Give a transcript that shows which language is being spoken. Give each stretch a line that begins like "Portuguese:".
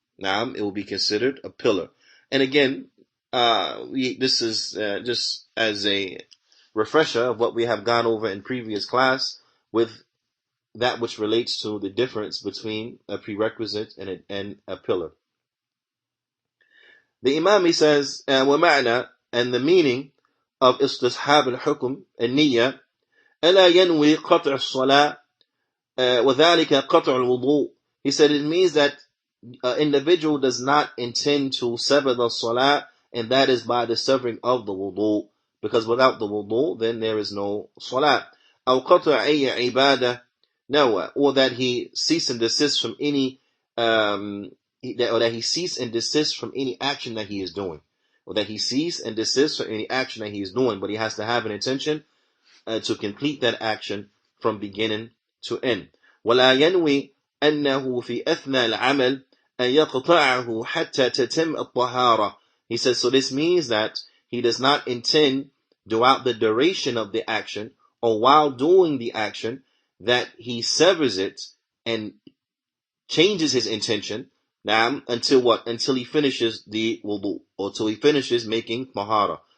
English: Now, it will be considered a pillar. And again, this is just as a refresher of what we have gone over in previous class with that which relates to the difference between a prerequisite and a pillar. The Imam, he says,
Arabic: وَمَعْنَى,
English: and the meaning of
Arabic: استصحاب الحكم النية ألا ينوي قطع الصلاة وذلك قطع الوضوء.
English: He said it means that an individual does not intend to sever the salah, and that is by the severing of the wudu, because without the wudu then there is no salah.
Arabic: أو قطع أي عبادة نوى,
English: or that he cease and desist from any that he cease and desist from any action that he is doing, or that he cease and desist from any action that he is doing, but he has to have an intention to complete that action from beginning to end.
Arabic: ولا ينوي أنه في أثناء العمل أن يقطعه حتى تتم الطهارة.
English: He says, so this means that he does not intend throughout the duration of the action or while doing the action that he severs it and changes his intention until what? Until he finishes the wudu, or till he finishes making tahara.